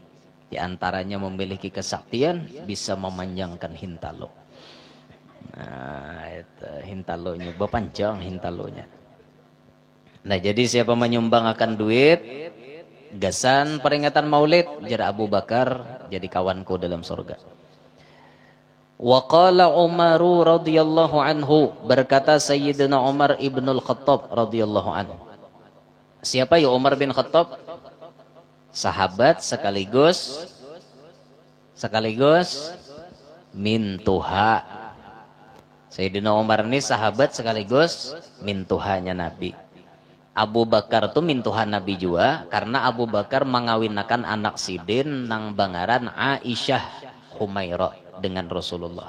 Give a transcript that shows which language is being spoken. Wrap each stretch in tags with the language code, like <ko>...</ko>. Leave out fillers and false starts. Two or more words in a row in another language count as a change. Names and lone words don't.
<bjn>Di antaranya memiliki kesaktian bisa memanjangkan hintalo. Nah, itu hintalonya, bepanjang hintalonya. Nah, jadi siapa menyumbang akan duit, gasan peringatan Maulid, jar Abu Bakar jadi kawanku dalam surga.</bjn> <ar>وقال عمر رضي الله عنه,</ar> <bjn>berkata Sayyidina Umar ibnul Khattab</bjn> <ar>رضي الله عنه.</ar> <bjn>Siapa ya Umar bin Khattab? Sahabat sekaligus mintuha. Sayyidina Umar ini sahabat sekaligus mintuhanya Nabi. Abu Bakar tuh mintuha Nabi juga karena Abu Bakar mengawinkan anak sidin nang bangaran Aisyah Humairah dengan Rasulullah.</bjn>